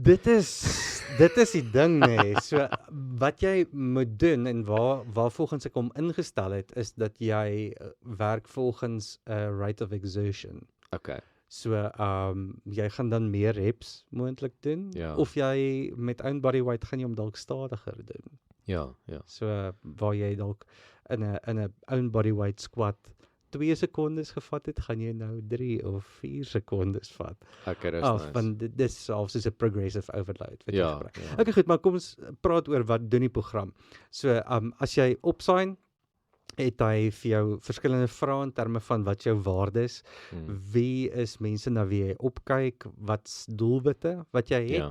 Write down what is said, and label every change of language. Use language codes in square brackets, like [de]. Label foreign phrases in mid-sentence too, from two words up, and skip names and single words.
[af] Dit is die ding nê. So wat jy moet doen en waar volgens ek hom ingestel het is dat jy werk volgens 'n [en] rate of exertion. [af] Okay. So jy gaan dan meer reps moontlik doen Ja. of jy met [en] own body weight [af] gaan jy hom dalk stadiger doen. Ja. So waar jy dalk in 'n [en] own body weight squat [af] 2 sekondes gevat het, gaan jy nou 3 of 4 sekondes vat. Okay, dis Of nice. van dis selfs soos 'n [en] progressive overload [af] wat jy Ja, gebruik. ja. Okay, goed, maar kom ons praat oor wat doen die program. So as jy opsign, het hy vir jou verskillende vrae in terme van wat jou waardes, wie is mense na wie jy opkyk, wat's doelwitte wat jy het,